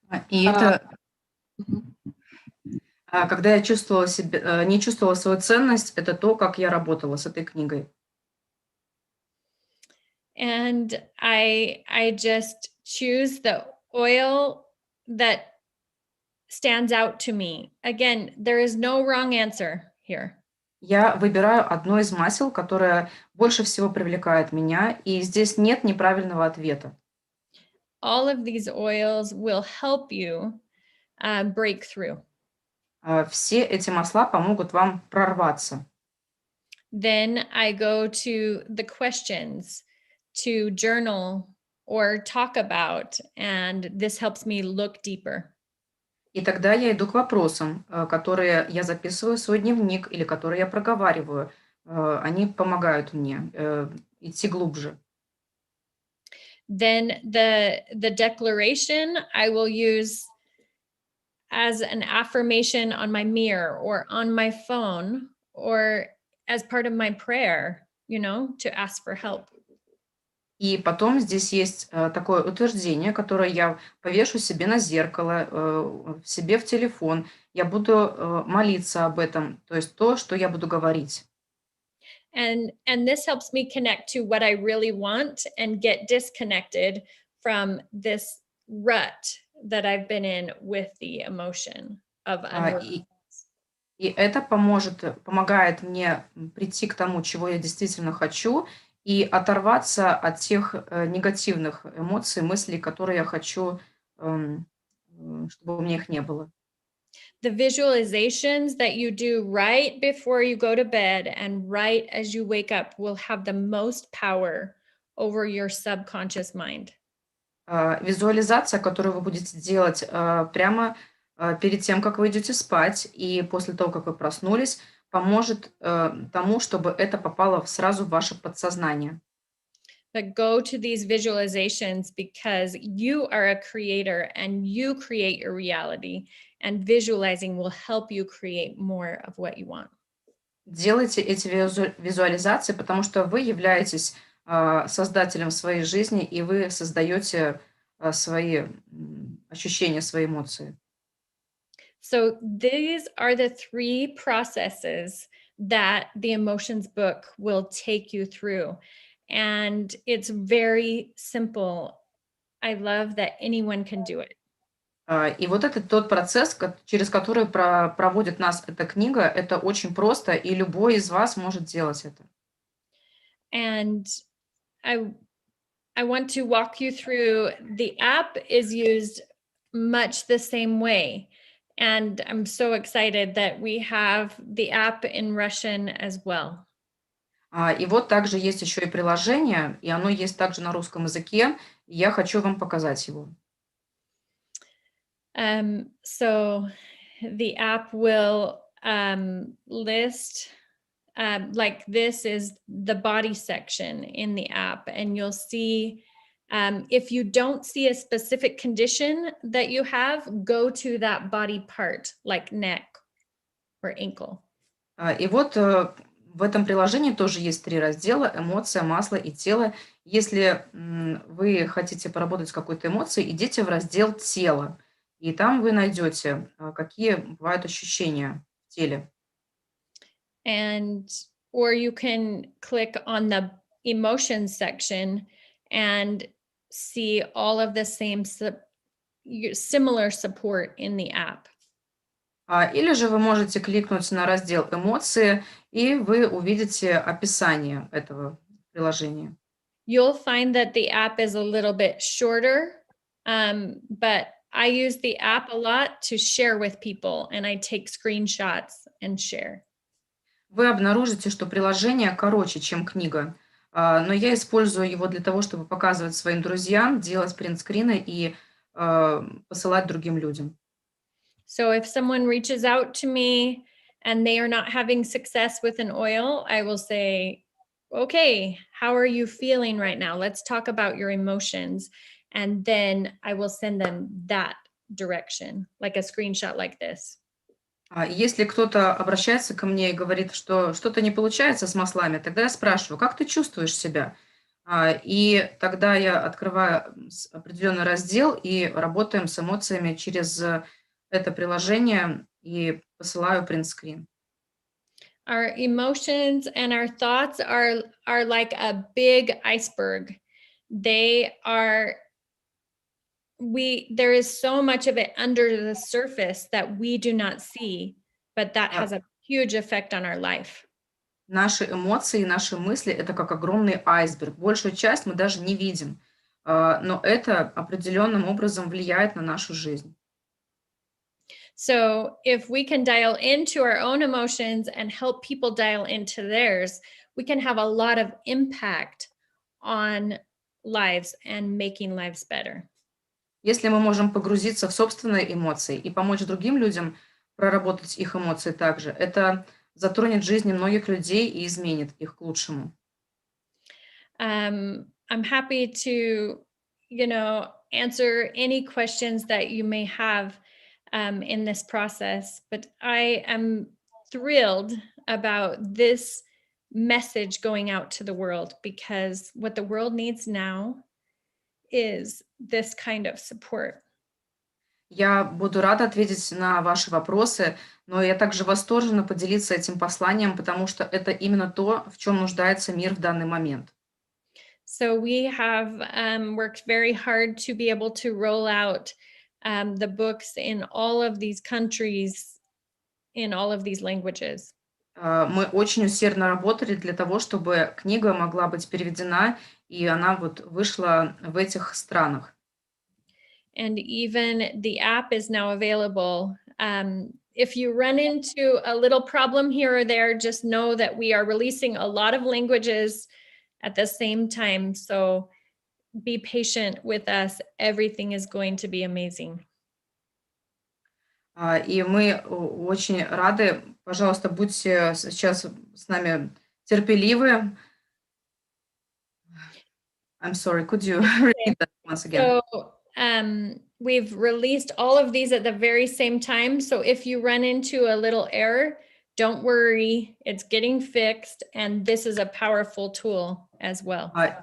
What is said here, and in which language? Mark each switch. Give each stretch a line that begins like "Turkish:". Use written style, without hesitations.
Russian: И это, когда я чувствовала себя, не чувствовала свою ценность, это то, как я работала с этой книгой.
English: And I just choose the oil that stands out to me. Again, there is no wrong answer here.
Russian: Я выбираю одно из масел, которое больше всего привлекает меня, и здесь нет неправильного ответа.
English: All of these oils will help you break through.
Russian: Все эти масла помогут вам прорваться.
English: Then I go to the questions to journal or talk about, and this helps me look deeper.
Russian: И тогда я иду к вопросам, которые я записываю в свой дневник или которые я проговариваю. Они помогают мне идти глубже.
English: Then the declaration I will use as an affirmation on my mirror or on my phone or as part of my prayer, to ask for help.
Russian: И потом здесь есть такое утверждение, которое я повешу себе на зеркало, себе в телефон. Я буду молиться об этом, то есть то, что я буду говорить.
English: And this helps me connect to what I really want and get disconnected from this rut that I've been in with the emotion of unworthiness.
Russian: И это помогает мне прийти к тому, чего я действительно хочу, и оторваться от тех негативных эмоций, мыслей, которые я хочу, чтобы у меня их не было.
English: The visualizations that you do right before you go to bed and right as you wake up will have the most power over your subconscious mind.
Russian: Визуализация, которую вы будете делать прямо перед тем, как вы идете спать, и после того, как вы проснулись, поможет тому, чтобы это попало сразу в ваше подсознание.
English: But go to these visualizations because you are a creator and you create your reality, and visualizing will help you create more of what you want.
Russian: Делайте эти визуализации, потому что вы являетесь создателем своей жизни, и вы создаете свои ощущения, свои эмоции.
English: So these are the three processes that the emotions book will take you through. And it's very simple. I love that anyone can do it.
Russian: И вот это тот процесс, через который проводит нас эта книга. Это очень просто, и любой из вас может делать это.
English: And I want to walk you through. The app is used much the same way. And I'm so excited that we have the app in Russian as well.
Russian: И вот также есть еще и приложение, и оно есть также на русском языке. И я хочу вам показать его.
English: So the app will list, like this is the body section in the app, and you'll see if you don't see a specific condition that you have, go to that body part, like neck or ankle.
Russian: И вот в этом приложении тоже есть 3 раздела: эмоция, масло и тело. Если вы хотите поработать с какой-то эмоцией, идите в раздел тело, и там вы найдете, какие бывают ощущения в теле.
English: And or you can click on the emotions section and see all of the same similar support in the app.
Russian: Или же вы можете кликнуть на раздел эмоции, и вы увидите описание этого приложения.
English: You'll find that the app is a little bit shorter, but I use the app a lot to share with people, and I take screenshots and share.
Russian: Вы обнаружите, что приложение короче, чем книга, но я использую его для того, чтобы показывать своим друзьям, делать принтскрины и посылать другим людям.
English: So if someone reaches out to me and they are not having success with an oil, I will say, okay, how are you feeling right now? Let's talk about your emotions. And then I will send them that direction, like a screenshot like this.
Russian: Если кто-то обращается ко мне и говорит, что что-то не получается с маслами, тогда я спрашиваю: как ты чувствуешь себя? И тогда я открываю определенный раздел и работаем с эмоциями через это приложение и посылаю принтскрин.
English: Our emotions and our thoughts are like a big iceberg. They are there is so much of it under the surface that we do not see, but that has a huge effect on our life.
Russian: Наши эмоции, наши мысли — это как огромный айсберг. Большую часть мы даже не видим, но это определенным образом влияет на нашу жизнь.
English: So if we can dial into our own emotions and help people dial into theirs, we can have a lot of impact on lives and making lives better.
Russian: Если мы можем погрузиться в собственные эмоции и помочь другим людям проработать их эмоции также, это затронет жизни многих людей и изменит их к лучшему.
English: I'm happy to, answer any questions that you may have in this process, but I am thrilled about this message going out to the world, because what the world needs now is this kind of support.
Russian: Я буду рада ответить на ваши вопросы, но я также восторжена поделиться этим посланием, потому что это именно то, в чем нуждается мир в данный момент.
English: So we have worked very hard to be able to roll out the books in all of these countries, in all of these languages.
Russian: Мы очень усердно работали для того, чтобы книга могла быть переведена, и она вот вышла в этих странах.
English: And even the app is now available. If you run into a little problem here or there, just know that we are releasing a lot of languages at the same time. So be patient with us. Everything is going to be amazing.
Russian: И мы очень рады пожалуйста, будьте сейчас с нами терпеливы.
English: I'm sorry, could you repeat that once again? So we've released all of these at the very same time. So if you run into a little error, don't worry, it's getting fixed. And this is a powerful tool as well.